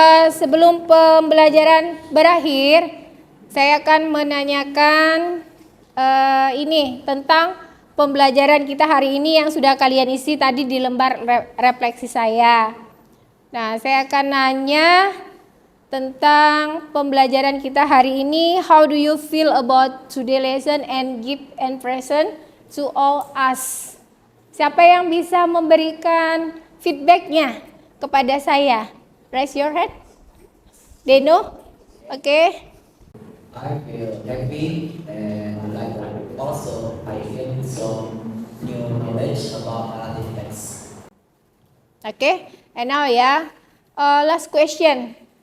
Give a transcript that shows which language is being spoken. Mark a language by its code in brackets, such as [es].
[id] Sebelum pembelajaran berakhir, saya akan menanyakan ini tentang pembelajaran kita hari ini yang sudah kalian isi tadi di lembar refleksi saya. Nah, saya akan nanya tentang pembelajaran kita hari ini. [en] How do you feel about today lesson and give impression to all us? [id] Siapa yang bisa memberikan feedbacknya kepada saya? [en] Raise your hand. Deno? Oke. I feel happy and like also I feel some new knowledge about narrative text. Okay, and now last question.